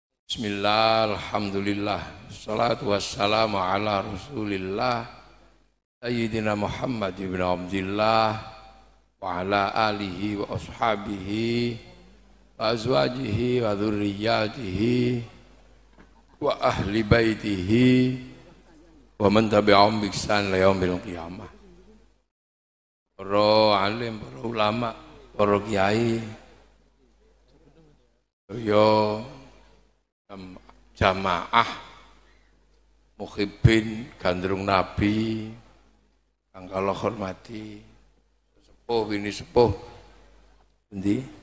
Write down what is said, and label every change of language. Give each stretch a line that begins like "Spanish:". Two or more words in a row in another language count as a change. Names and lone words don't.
Arabic: بسم الله الحمد لله الصلاة والسلام على رسول الله سيدنا محمد بن عبد الله وعلى آله وأصحابه وأزواجه وذريته وأهل بيته ومن تبعهم بإحسان إلى يوم القيامة.
Javanese: Para alim, para ulama, para kiai yo jamaah muhibbin gandrung Nabi kang kala hormati sepuh ini sepuh endi